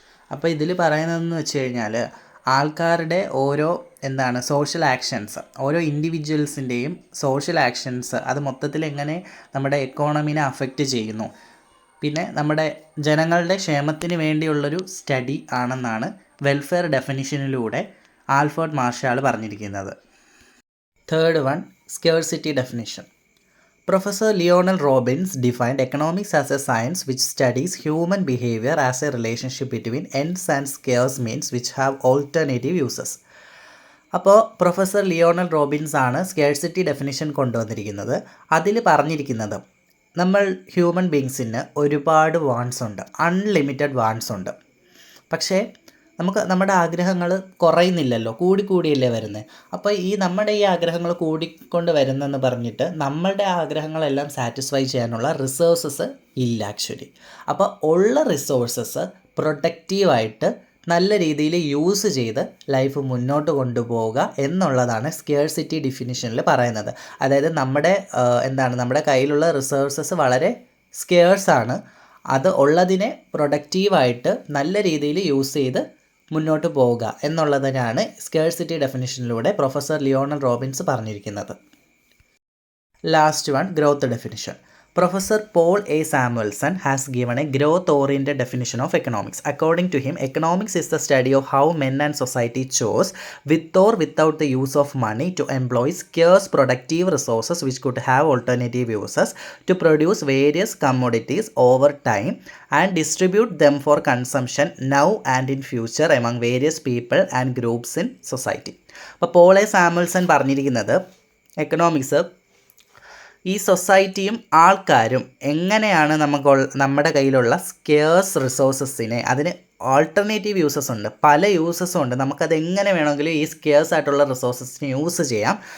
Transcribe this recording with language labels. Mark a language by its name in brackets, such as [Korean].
[Malayalam] അപ്പോൾ ഇതിൽ പറയുന്നതെന്ന് വെച്ച് കഴിഞ്ഞാൽ ആൾക്കാരുടെ ഓരോ സോഷ്യൽ ആക്ഷൻസ്, ഓരോ ഇൻഡിവിജ്വൽസിൻ്റെയും സോഷ്യൽ ആക്ഷൻസ് അത് മൊത്തത്തിൽ എങ്ങനെ നമ്മുടെ എക്കോണമിനെ അഫക്റ്റ് ചെയ്യുന്നു, പിന്നെ നമ്മുടെ ജനങ്ങളുടെ ക്ഷേമത്തിന് വേണ്ടിയുള്ളൊരു സ്റ്റഡി ആണെന്നാണ് വെൽഫെയർ ഡെഫിനിഷനിലൂടെ ആൽഫ്രഡ് മാർഷൽ പറഞ്ഞിരിക്കുന്നത്. Third one, scarcity definition. [English] Professor Lionel Robbins defined economics as a science which studies human behavior as a relationship between ends and scarce means which have alternative uses. [Malayalam] അപ്പോൾ professor Lionel Robbins ആണ് scarcity definition കൊണ്ടുവന്നിരിക്കുന്നത്. അതിൽ പറഞ്ഞിരിക്കുന്നത് നമ്മൾ human ബീങ്സിന് ഒരുപാട് wants ഉണ്ട്, unlimited wants ഉണ്ട്. പക്ഷേ നമ്മുടെ ആഗ്രഹങ്ങൾ കുറയുന്നില്ലല്ലോ, കൂടിയല്ലേ വരുന്നത്. അപ്പോൾ നമ്മുടെ ഈ ആഗ്രഹങ്ങൾ കൂടിക്കൊണ്ട് വരുന്നെന്ന് പറഞ്ഞിട്ട് നമ്മളുടെ ആഗ്രഹങ്ങളെല്ലാം സാറ്റിസ്ഫൈ ചെയ്യാനുള്ള റിസോഴ്സസ് ഇല്ല ആക്ച്വലി. അപ്പോൾ ഉള്ള റിസോഴ്സസ് പ്രൊഡക്റ്റീവായിട്ട് നല്ല രീതിയിൽ യൂസ് ചെയ്ത് ലൈഫ് മുന്നോട്ട് കൊണ്ടുപോവുക എന്നുള്ളതാണ് സ്കേഴ്സിറ്റി ഡെഫിനിഷനിൽ പറയുന്നത്. അതായത് നമ്മുടെ കയ്യിലുള്ള റിസോഴ്സസ് വളരെ സ്കേഴ്സാണ്. അത് ഉള്ളതിനെ പ്രൊഡക്റ്റീവായിട്ട് നല്ല രീതിയിൽ യൂസ് ചെയ്ത് മുന്നോട്ട് പോവുക എന്നുള്ളതിനാണ് സ്കേഴ്സിറ്റി ഡെഫിനിഷനിലൂടെ പ്രൊഫസർ ലിയോണൽ റോബിൻസ് പറഞ്ഞിരിക്കുന്നത്. Last one, growth definition. [English] Professor Paul A. Samuelson has given a growth-oriented definition of economics. According to him, economics is the study of how men and society chose, with or without the use of money, to employ scarce productive resources which could have alternative uses, to produce various commodities over time and distribute them for consumption now and in future among various people and groups in society. [Malayalam] അപ്പോൾ Paul A Samuelson പറഞ്ഞിരിക്കുന്നത് economics ഈ സൊസൈറ്റിയും ആൾക്കാരും എങ്ങനെയാണ് നമ്മുടെ കയ്യിലുള്ള scarce റിസോഴ്സസിനെ, അതിന് alternative uses ഉണ്ട്, പല യൂസസും ഉണ്ട്, നമുക്കത് എങ്ങനെ വേണമെങ്കിലും ഈ സ്കേഴ്സ് ആയിട്ടുള്ള റിസോഴ്സസിനെ യൂസ് ചെയ്യാം.